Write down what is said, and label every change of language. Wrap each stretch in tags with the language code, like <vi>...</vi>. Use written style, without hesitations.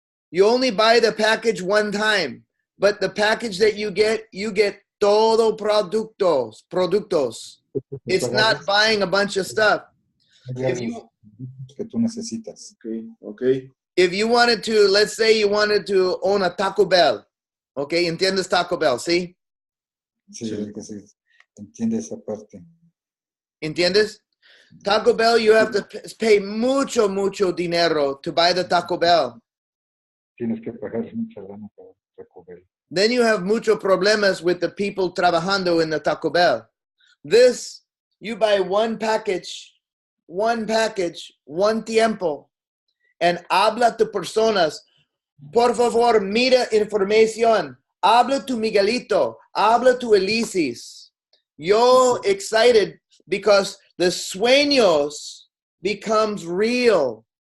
<en>You only buy the package one time, but the package that you get</en> <es>todo productos.</es> <en>It's not buying a bunch of stuff.</en> <es>Que tú necesitas.</es> <en>Okay. Okay. If you wanted to, let's say you wanted to own a Taco Bell.</en> <es>Okay, ¿entiendes Taco Bell, sí? Sí, que sí, entiende esa parte. ¿Entiendes?</es> <en>Taco Bell, you have to pay</en> <es>mucho dinero</es> <en>to buy the Taco Bell.</en> <es>Tienes que pagar mucha lana Taco Bell.</es> <en>Then you have</en> <es>mucho problemas</es> <en>with the people trabajando in the Taco Bell. This, you buy one package, one tiempo, and habla to personas.</en> <es>Por favor, mira información. Habla to Miguelito. Habla to Ulises.</es> <en>Yo excited because the sueños becomes real.</en>